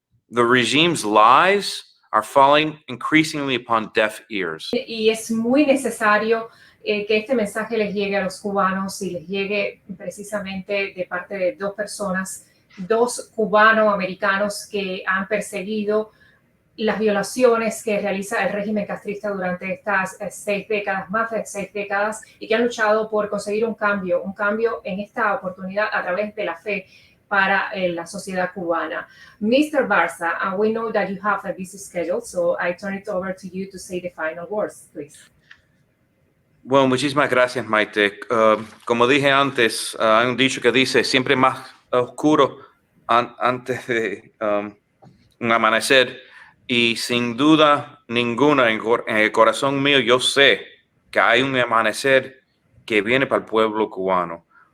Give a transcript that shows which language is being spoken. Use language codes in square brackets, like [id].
[en] The regime's lies are falling increasingly upon deaf ears. [es] Y es muy necesario que este mensaje les llegue a los cubanos, y les llegue precisamente de parte de dos personas, dos cubano-americanos que han perseguido las violaciones que realiza el régimen castrista durante estas 6 décadas, más de 6 décadas, y que han luchado por conseguir un cambio en esta oportunidad a través de la fe para la sociedad cubana. [en] Mr. Barza, we know that you have a busy schedule, so I turn it over to you to say the final words, please. [es] Bueno, muchísimas gracias, Maite. Como dije antes, hay un dicho que dice siempre más oscuro antes de un amanecer, y sin duda ninguna en el corazón mío yo sé que hay un amanecer que viene para el pueblo cubano.